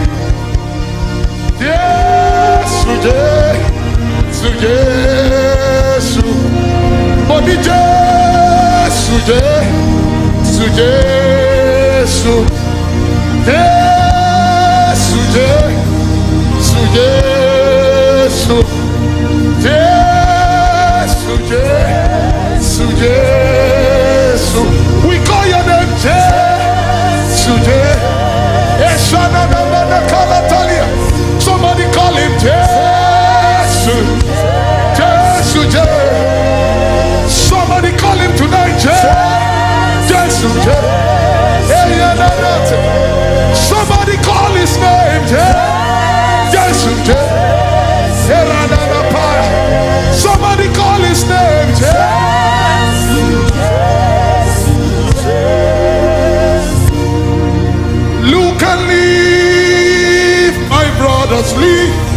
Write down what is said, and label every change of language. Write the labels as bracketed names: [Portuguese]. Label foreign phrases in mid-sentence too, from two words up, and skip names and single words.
[Yoruba] Jésù Jésù Jésù mo ní Jésù Jésù Jésù Jésù Jésù Jésù Jésù Jésù Jésù. [English] We call your name Jésù Jésù. Somebody call him Jésù Jésù Jésù. Somebody call him tonight, Jesus. Somebody call his name, Jesus. Somebody call his name, Look and leave, my brothers, leave.